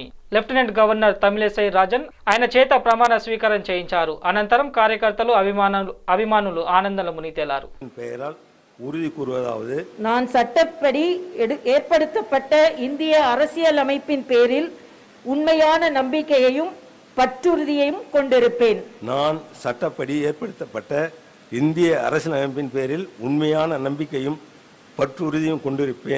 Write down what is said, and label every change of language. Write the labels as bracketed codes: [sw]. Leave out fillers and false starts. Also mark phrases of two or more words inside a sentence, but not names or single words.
[te] లెఫ్టినెంట్ గవర్నర్ తమిళిసై రాజన్ ఆయన చేత ప్రమాణ స్వీకారం చేయించారు. అనంతరం కార్యకర్తలు అభిమానులు ఆనందంలో మునితేలారు. [ta] உறுதி கூறுவதாவது, நான் சட்டப்படி ஏற்படுத்தப்பட்ட இந்திய அரசியல் அமைப்பின் பேரில் உண்மையான நம்பிக்கையையும் பற்றுறுதியையும் கொண்டிருப்பேன். நான் சட்டப்படி ஏற்படுத்தப்பட்ட இந்திய அரசியல் அமைப்பின் பேரில் உண்மையான நம்பிக்கையும் பற்றுறுதியும் கொண்டிருப்பேன்.